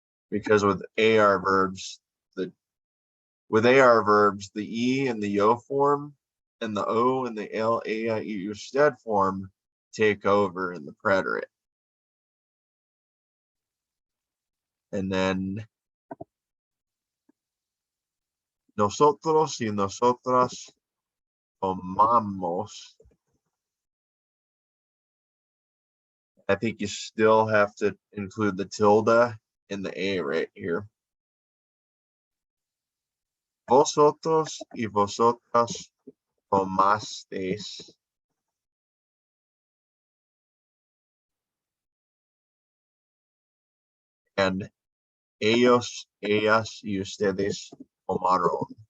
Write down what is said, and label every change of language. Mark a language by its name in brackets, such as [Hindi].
[English] Because with AR verbs, the E and the yo form and the O and the L, A, I, E, usted form take over in the preterite. And then [Spanish] nosotros y nosotras tomamos. [English] I think you still have to include the tilde in the A right here. [Spanish] Vosotros y vosotras tomasteis. And ellos, ellas, y ustedes tomaron.